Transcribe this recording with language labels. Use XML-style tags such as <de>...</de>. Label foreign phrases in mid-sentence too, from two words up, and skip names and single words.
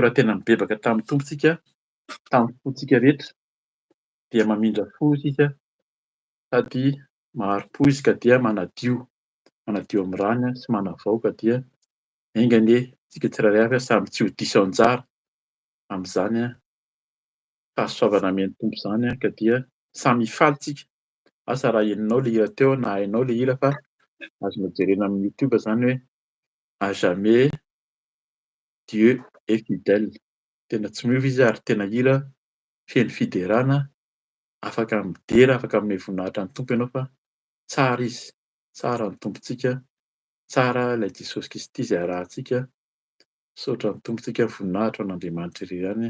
<mg>Raha tena mibebaka tamin'ny tompontsika, tamin'ny fontsika rehetra, dia mamindra fo isika sady maharo-po izy ka dia manadio amin'ny rany sy manavao ka dia aingany tsika tsirairay avy samy tsy ho diso anjara amin'izany fahasoavana amen'ny Tompo izany ka dia samy hifaly tsika. Asa raha heninao le hira teo na hainao le hira fa azonao jerena amin'ny YouTube izany hoe</mg> <fr>à jamais Dieu est fidèle.</fr> <mg>Tena tsy miova izy ary tena hira feno fiderana, afaka midera, afaka manome voninahitra ny Tompo ianao fa tsara izy, tsara ny tompontsika, tsara ilay Jesosy Kristy izay arahantsika. Misaotra ny tompontsika, voninahitra ho an'Andriamanitra irery ihany.</mg>